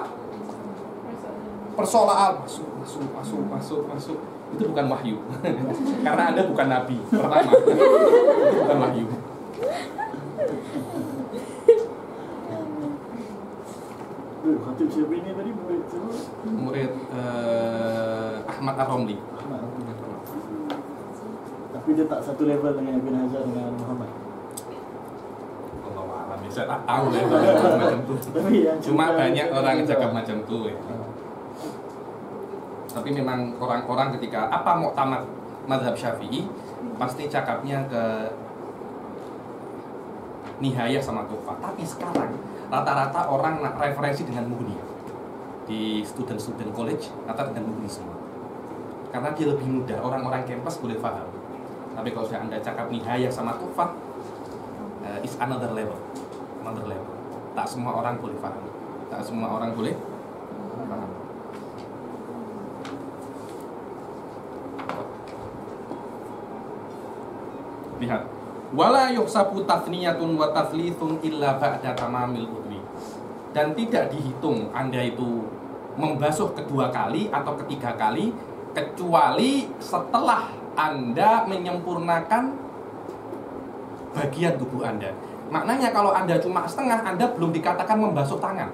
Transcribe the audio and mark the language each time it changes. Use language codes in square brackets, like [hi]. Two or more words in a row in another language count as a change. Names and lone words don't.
[id] Persoalan masuk. Itu bukan wahyu. Karena Anda bukan nabi. Pertama, itu bukan wahyu. Khatib siapa ini tadi murid siapa? Murid Ahmad Ar-Romli. Tapi dia tak satu level dengan Ibn Hajar dengan Muhammad. [ar] الله أعلم, [ms] saya tak tahu level macam tu. Cuma banyak orang cakap macam tu. Tapi memang orang-orang ketika mau tamat mazhab Syafi'i pasti cakapnya ke Nihayah sama Tuhfah. Tapi sekarang rata-rata orang nak referensi dengan Mughni. Di [en] student college [ms] rata dengan Mughni semua. Karena dia lebih mudah, orang-orang kampus boleh paham. Tapi kalau sudah Anda cakap Nihayah sama Tuhfah, [en] is another level. [ms] Tak semua orang boleh paham. Lihat, [ar] ولا يحسب تثنية وتثليث إلا بعد تمام العضو. [id] Dan tidak dihitung Anda itu membasuh kedua kali atau ketiga kali kecuali setelah Anda menyempurnakan bagian tubuh Anda. Maknanya kalau Anda cuma setengah, Anda belum dikatakan membasuh tangan.